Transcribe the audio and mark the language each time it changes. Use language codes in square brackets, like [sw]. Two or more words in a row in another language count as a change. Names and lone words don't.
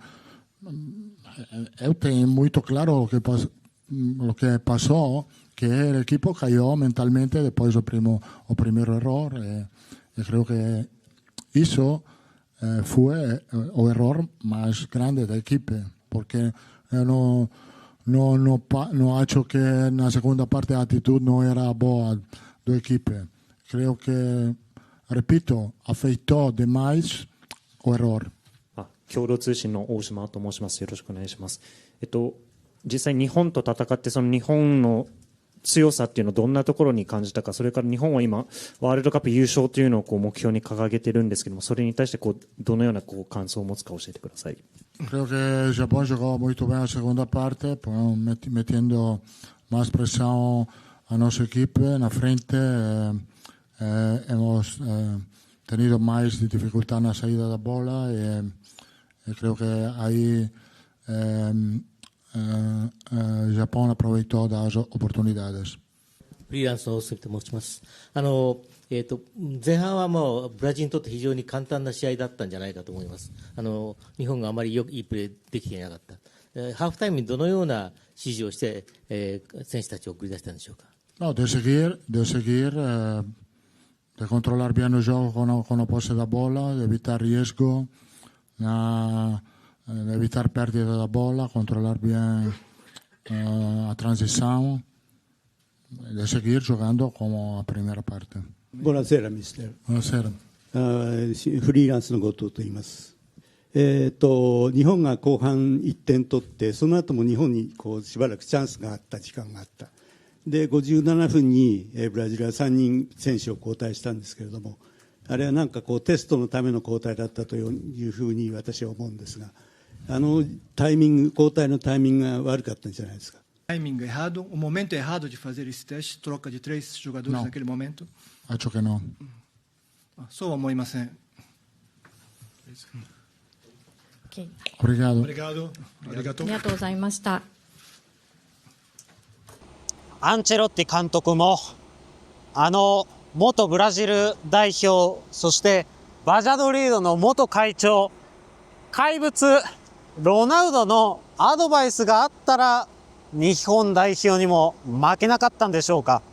[pt] eu tenho muito claro o que passou, que o equipo caiu mentalmente depois do primeiro erro, e creio que isso foi o erro mais grande da equipe, porque eu não acho que na segunda parte a atitude não era boa da equipe. Creio que, repito, afetou demais o erro. [ja] 共同通信の大島と申します。よろしくお願いします。実際日本と戦ってその日本の強さっていうのをどんなところに感じたか、それから日本は今ワールドカップ優勝というのを目標に掲げてるんですけども、それに対してどのような感想を持つか教えてください。 [es] Creo que el Japón jugó muy bien la segunda parte, metiendo más presión a nuestro equipo en la frente. Hemos tenido más dificultad en la salida de la bola y creo que ahí Japón aprovechó las oportunidades. [ja] フリーランスの大杉と申します。前半はもうブラジルにとって非常に簡単な試合だったんじゃないかと思います。日本があまりいいプレーできていなかった。ハーフタイムにどのような指示をして、選手たちを送り出したんでしょうか。 [es] No, de seguir, de controlar bien el juego con la pose de la bola, de evitar riesgo, de evitar pérdida de la bola, controlar bien la transición, de seguir jugando como la primera parte. [it] Buonasera, mister. Buonasera. [ja] フリーランスの後藤と言います。日本が後半1点取って、その後も日本にしばらくチャンスがあった時間があった。で、57分にブラジルは3人選手を交代したんですけれども、あれはなんかテストのための交代だったというふうに私は思うんですが、タイミング、交代のタイミングが悪かったんじゃないですか。 [pt] Timing errado, o momento errado de fazer esse teste, troca de 3 jogadores naquele momento? Acho que não. [ja] そうは思いません。 [pt] Obrigado. [ja] ありがとうございました。アンチェロッティ監督も元ブラジル代表、そしてバジャドリードの元会長、怪物ロナウドのアドバイスがあったら日本代表にも負けなかったんでしょうか。